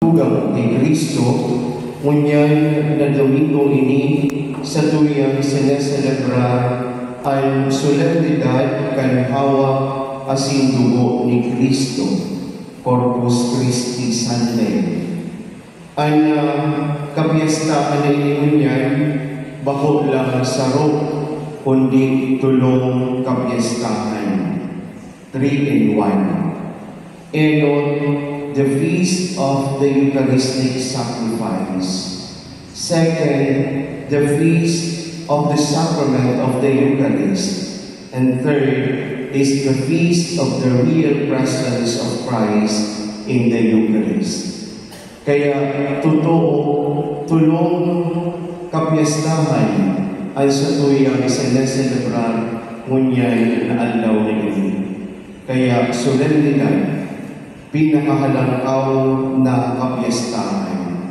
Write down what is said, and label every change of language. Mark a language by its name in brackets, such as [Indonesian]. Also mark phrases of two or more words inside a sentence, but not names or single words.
[Bikol] tugang ni Kristo, ngunyan na Domingo ini sa tuyang sineselebrar ang solemnidad kan hawak asin dugo ni Kristo, Corpus Christi Sunday. Ang kapiyastahan na ininunyan, bako lang sarok, kundi tulong kapiyastahan. [English] 3 in 1. [Bikol] Enot, [English] the feast of the Eucharistic sacrifice. Second, the feast of the sacrament of the Eucharist. And third is the feast of the real presence of Christ in the Eucharist. [Bikol] Kaya totoo, tulong kapiyastahan ay sa tuyang sineselebrar ngunyan na adlaw na ini. Kaya solemnidad, pinakahalangkaw na kapiyastahan.